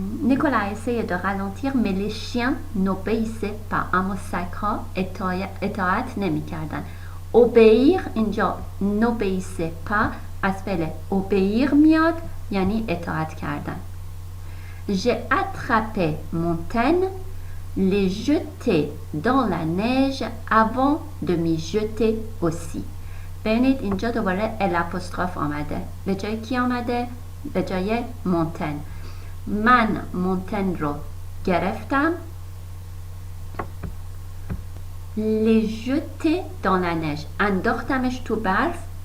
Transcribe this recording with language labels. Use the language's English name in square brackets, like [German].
[French] نیکولا essayait de ralentir mais les chiens n'obéissaient pas. [Persian] اما سگ‌ها اطاعت نمی‌کردن. obéir اینجا [French] n'obéissait pas [Persian] از فعل obéir میاد یعنی اطاعت کردن. [French] J'ai attrapé Montaigne, l'ai jeté dans la neige avant de m'y jeter aussi. [Persian] ببینید اینجا دوباره الapostrophe آمده. به جای کی آمده؟ به جای مونتن. من مونتن رو گرفتم. [French] les jeter dans la neige. [Persian] انداختمش تو برف.